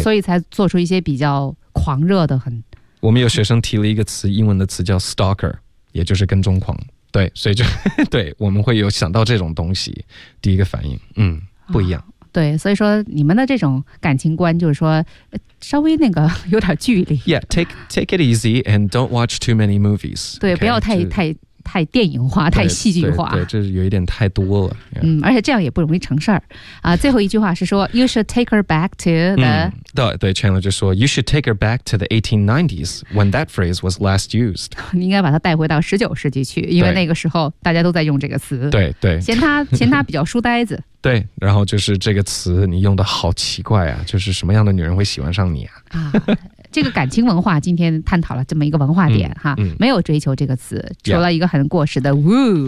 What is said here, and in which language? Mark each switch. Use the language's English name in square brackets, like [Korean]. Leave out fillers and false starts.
[Chinese] 所以才做出一些比较狂热的。很我们有学生提了一个词，英文的词叫 stalker， 也就是跟踪狂，对，所以就对，我们会有想到这种东西第一个反应，不一样，对，所以说你们的这种感情观就是说稍微那个有点距离。 [English] Yeah, take it easy and don't watch too many movies. [Chinese] 对、 [English] okay? [Chinese] 不要太电影化，太戏剧化。对，这有一点太多了、yeah. 而且这样也不容易成事儿、啊。最后一句话是说 [English] You should take her back to the、对 Chandler [Chinese] 就说 [English] You should take her back to the 1890s when that phrase was last used. [Chinese] 你应该把她带回到19世纪去，因为那个时候大家都在用这个词。对，嫌她比较书呆子。对，然后就是这个词你用的好奇怪啊，就是什么样的女人会喜欢上你啊。这个感情文化今天探讨了这么一个文化点、没有追求这个词，除了一个很过时的 woo，